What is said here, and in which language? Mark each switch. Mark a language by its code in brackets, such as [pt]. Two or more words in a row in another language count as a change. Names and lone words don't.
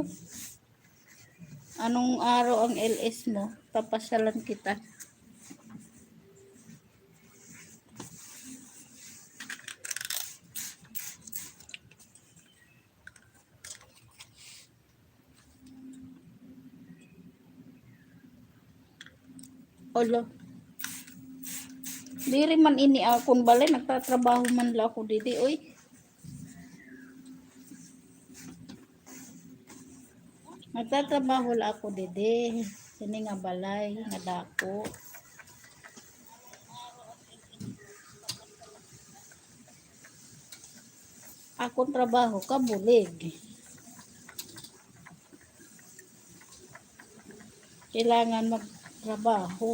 [tl] Anong araw ang LS mo? Papasyalan kita. Olo. [war] Diri man ini akong balay, nagtatrabaho man la ako didi, oy. Nagtatrabaho la ako didi. Sini nga balay, nga dako. Akong trabaho ka bulig. [tl] Kailangan magtrabaho.